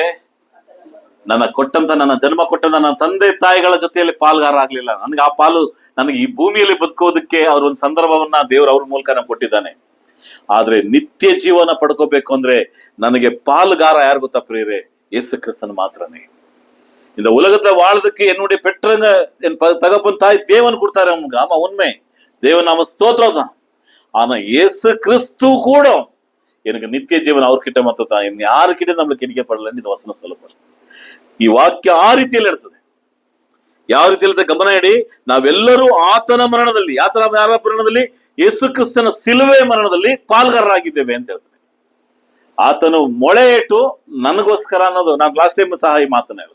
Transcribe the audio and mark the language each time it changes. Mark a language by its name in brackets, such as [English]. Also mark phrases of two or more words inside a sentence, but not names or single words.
[Kannada] ನನ್ನ ಜನ್ಮ ಕೊಟ್ಟಂತ ನನ್ನ ತಂದೆ ತಾಯಿಗಳ ಜೊತೆಯಲ್ಲಿ ಪಾಲ್ಗಾರ ಆಗ್ಲಿಲ್ಲ. ನನಗೆ ಆ ಪಾಲು, ನನಗೆ ಈ ಭೂಮಿಯಲ್ಲಿ ಬದುಕೋದಕ್ಕೆ ಅವ್ರೊಂದು ಸಂದರ್ಭವನ್ನ ದೇವರು ಅವ್ರ ಮೂಲಕ ನಮ್ಗೆ ಕೊಟ್ಟಿದ್ದಾನೆ. ಆದ್ರೆ ನಿತ್ಯ ಜೀವನ ಪಡ್ಕೋಬೇಕು ಅಂದ್ರೆ ನನಗೆ ಪಾಲ್ಗಾರ ಯಾರು ಗೊತ್ತಾ ಪ್ರಿಯರೇ? ಯೇಸು ಕ್ರಿಸ್ತನ್ ಮಾತ್ರನೇ. [Tamil] இந்த உலகத்துல வாழ்றதுக்கு என்னுடைய பெற்றவங்க என் தகப்பன் தாய் தேவன் கொடுத்தாரு அவங்க. ஆமா, உண்மை. தேவன் நாம ஸ்தோத்திரம் தான். ஆனா இயேசு கிறிஸ்து கூட எனக்கு நித்திய ஜீவன் அவர்கிட்ட மட்டும் தான், [Kannada] ಇನ್ನು ಯಾರಿಗಿಂತ ನಮ್ಗೆ ಕಿಡಿಕೆಪಡಲ್ಲ ಎಂದು ವಚನ சொல்லப்படுது. ಈ ವಾಕ್ಯ ಆ ರೀತಿಯಲ್ಲಿ ಇರ್ತದೆ. ಯಾವ ರೀತಿಯಲ್ಲಿ ಗಮನ ಇಡಿ, ನಾವೆಲ್ಲರೂ ಆತನ ಮರಣದಲ್ಲಿ, ಯಾರ ಮರಣದಲ್ಲಿ? ಯೇಸು ಕ್ರಿಸ್ತನ ಸಿಲುವೆ ಮರಣದಲ್ಲಿ ಪಾಲ್ಗಾರರಾಗಿದ್ದೇವೆ ಅಂತ ಹೇಳ್ತದೆ. ಆತನು ಮೊಳೆ ಇಟ್ಟು ನನಗೋಸ್ಕರ ಅನ್ನೋದು, ನಾನು ಲಾಸ್ಟ್ ಟೈಮ್ ಸಹ ಈ ಮಾತನ್ನ ಹೇಳಿದೆ.